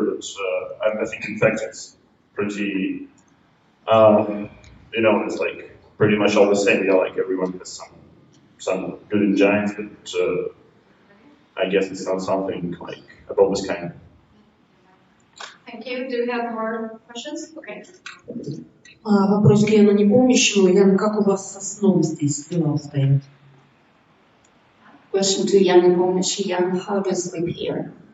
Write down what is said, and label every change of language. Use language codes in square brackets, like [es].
[en] But I think in fact it's pretty, it's like pretty much all the same. Yeah, like everyone has some good engines, but I guess it's not something like above this kind. Thank you. Do we have more questions? Okay. [ru] Вопрос к Яну Непомнящему. Ян, как у вас со сном здесь дела обстоят? [en] Question to Yanom Nepomнящим. Jan, how do you sleep here?